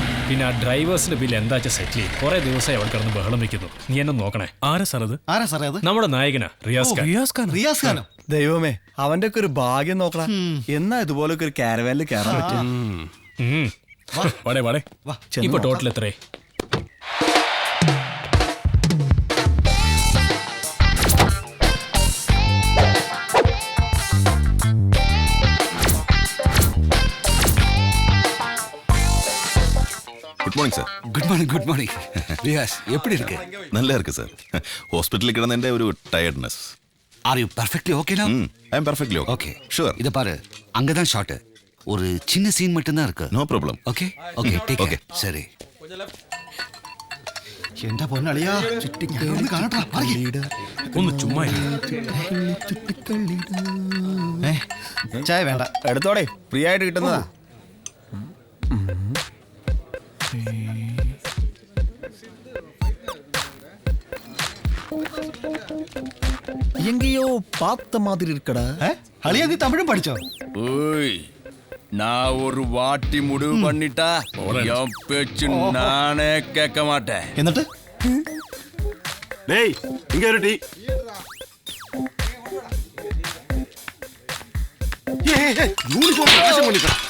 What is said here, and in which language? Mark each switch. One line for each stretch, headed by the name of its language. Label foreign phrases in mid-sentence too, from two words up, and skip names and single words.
Malayalam: പിന്നെ ആ ഡ്രൈവേഴ്സിന്റെ ബില്ല് എന്താ വെച്ചാൽ സെറ്റിൽ ചെയ്യും. കുറെ ദിവസമായി അവിടെ കിടന്ന് ബഹളം വെക്കുന്നു. നീ എന്നെ നോക്കണേ. ആരാ സാർ അത്? ആരാ സാറേ അത്? നമ്മുടെ നായകനാ റിയാസ് ഖാൻ. റിയാസ് ഖാനോ? ദൈവമേ, അവന്റെ ഒക്കെ ഒരു ഭാഗ്യം നോക്കണ. എന്നാ ഇതുപോലൊക്കെ ഒരു കാരവാനിൽ കയറാൻ പറ്റും. വാടേ ഇപ്പൊ ടോട്ടൽ എത്രേ?
English: good morning sir. good morning
Tamil: ரியாஸ், எப்படி இருக்கு? நல்லா இருக்கு சார். ஹாஸ்பிட்டலில் கிடந்த ஒரு டயர்ட்னஸ்.
English: Are you perfectly okay now? I am perfectly okay. sure.
Tamil: இத பாரு, அங்க தான் ஷாட். ஒரு சின்ன சீன் மட்டும் தான் இருக்கு.
English: no problem. okay take okay சரி.
Malayalam: എന്റെ പൊന്നളിയാ, ഒന്ന് കാണട്ടാ. ഒന്ന് ചുമ്മാ ചായ വേണ്ട. എടുത്തോടെ, ഫ്രീ ആയിട്ട് കിട്ടുന്നതാ.
Tamil: எங்கயோ பாத்த மாதிரி இருக்கடா.
Malayalam: അളിയാ, നീ തമിഴും പഠിച്ചോ?
Tamil: நான் ஒரு வாட்டி முடிவு பண்ணிட்டா என் பேச்சு நானே கேட்க மாட்டேன்.
Malayalam: എന്നിട്ട്
Tamil: டேய், இங்க ஒரு டீ.
English: uniform wash
Tamil: பண்ணிட்டா.